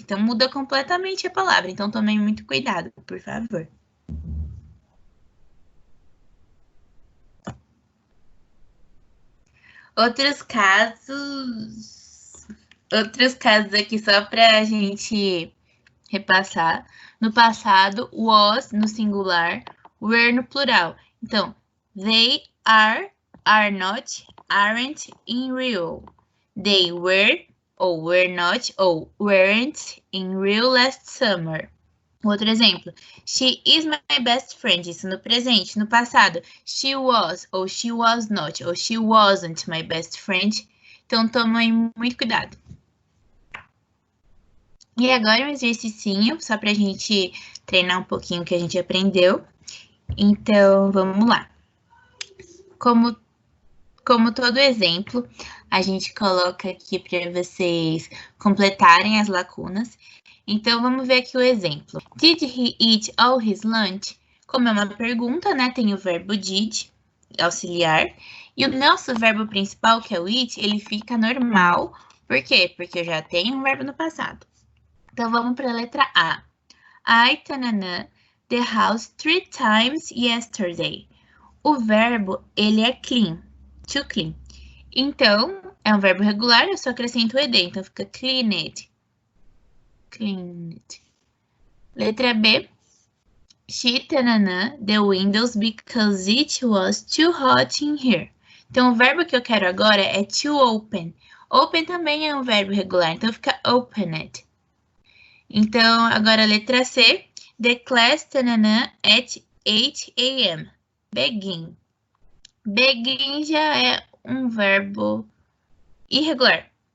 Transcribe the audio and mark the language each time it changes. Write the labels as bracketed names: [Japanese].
[Portuguese] Então, muda completamente a palavra. Então, tomem muito cuidado, por favor. Outros casos aqui só para a gente repassar. No passado, was no singular, were no plural. [English] Então, they are not, aren't in real. They were ou were not ou weren't in real last summer. [Portuguese] Outro exemplo. [English] She is my best friend. [Portuguese] Isso no presente. No passado, [English] she was ou she was not ou she wasn't my best friend. [Portuguese] Então, tomem muito cuidado. E agora um exercício só para a gente treinar um pouquinho o que a gente aprendeu. Então, vamos lá. Como todo exemplo, a gente coloca aqui para vocês completarem as lacunas. Então, vamos ver aqui o exemplo. [English] Did he eat all his lunch? [Portuguese] Como é uma pergunta, né? Tem o verbo did, auxiliar. E o nosso verbo principal, que é o eat, ele fica normal. Por quê? Porque eu já tenho um verbo no passado. Então, vamos para a letra A. [English] I tanana the house 3 times yesterday. [Portuguese] O verbo, ele é clean, to clean. Então, é um verbo regular, eu só acrescento o ed, então fica cleaned. Cleaned. Letra B. [English] She tanana the windows because it was too hot in here. [Portuguese] Então, o verbo que eu quero agora é to open. Open também é um verbo regular, então fica opened. Então, agora a letra C. [English] The class tanana at 8 a.m. Begin. [Portuguese] Begin já é um verbo irregular.